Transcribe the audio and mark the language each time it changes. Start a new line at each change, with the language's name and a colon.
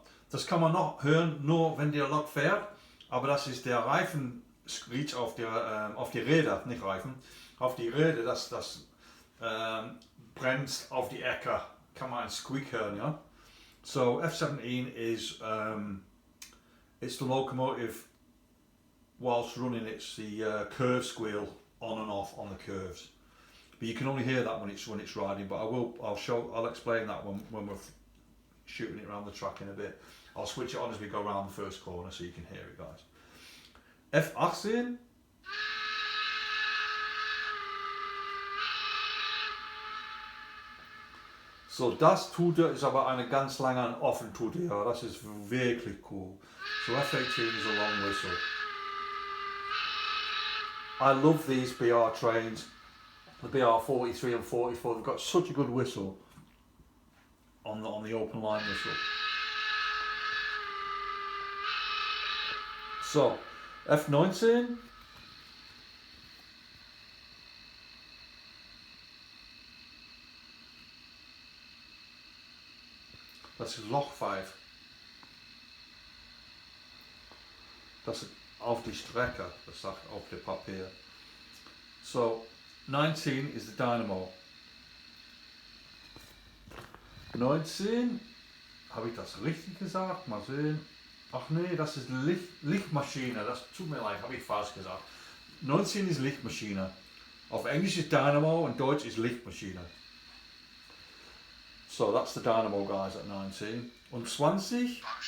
German: Das kann man noch hören, nur wenn der Lok fährt. Aber das ist der Reifen-Screech auf die Räder, nicht Reifen. Auf die Räder, das bremst auf die Ecke, kann man einen Squeak hören, ja.
English: So F17 is it's the locomotive whilst running. It's the curve squeal on and off on the curves, but you can only hear that when it's riding. But I'll explain that when we're shooting it around the track in a bit. I'll switch it on as we go around the first corner so you can hear it, guys. F18.
German: So, das tut er, ist aber eine ganz lange offen tut er, ja, das ist wirklich cool.
English: So F18 is a long whistle. I love these BR trains, the BR 43 and 44, they've got such a good whistle on the open line whistle. So, F19.
German: Das ist Loch 5. Das ist auf die Strecke, das sagt auf dem Papier.
English: So, 19 is the dynamo.
German: 19, habe ich das richtig gesagt? Mal sehen. Ach nee, das ist Lichtmaschine, das tut mir leid, habe ich falsch gesagt. 19 ist Lichtmaschine. Auf Englisch ist Dynamo und Deutsch ist Lichtmaschine.
English: So that's the dynamo, guys, at 19.
German: Und 20.